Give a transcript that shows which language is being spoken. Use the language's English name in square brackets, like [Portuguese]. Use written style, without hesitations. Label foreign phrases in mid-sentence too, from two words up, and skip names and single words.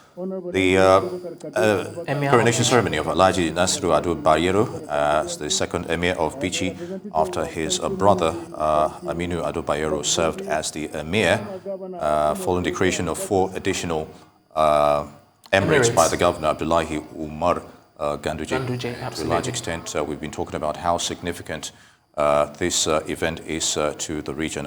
[English] The coronation ceremony of Alhaji Nasiru Ado Bayero as the second Emir of Bichi after his brother Aminu Ado Bayero served as the Emir following the creation of 4 additional emirates by the governor Abdullahi Umar Ganduje. To a large extent, we've been talking about how significant this event is to the region.